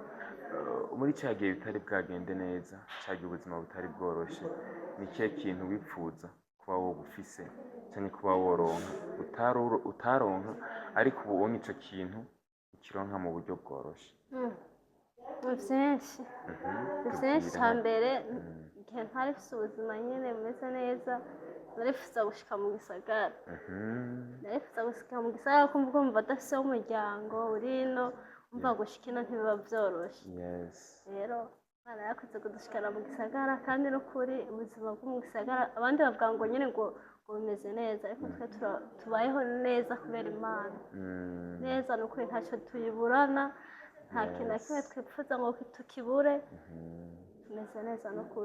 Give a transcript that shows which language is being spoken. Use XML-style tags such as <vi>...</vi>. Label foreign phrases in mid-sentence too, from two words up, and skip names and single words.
<rn>muri cya gihe bitari bwagende neza cya gihe ubuzima butari bworoshye ni ikihe kintu wipfuza kuba wowe ufise cyangwa kuba woronka utaronka ariko ubu ubonye icyo kintu ukironka mu buryo bworoshye ni byinshi ni byinshi cya mbere igihe ntari mfite ubuzima nyine bumeze neza narifuza gushika mu gisagara narifuza gushika mu gisagara kumva umva adafise umuryango uri ino umva gushika ino ntibiba byoroshye rero imana yakoze kudushikana mu gisagara kandi n'ukuri ubuzima bwo mu gisagara abandi bavuga ngo nyine ngo bumeze neza ariko twe tubayeho neza kubera imana neza n'ukuri ntacyo tuyiburana nta kintu na kimwe twifuza ngo tukibure tumeze neza n'ukuri</rn>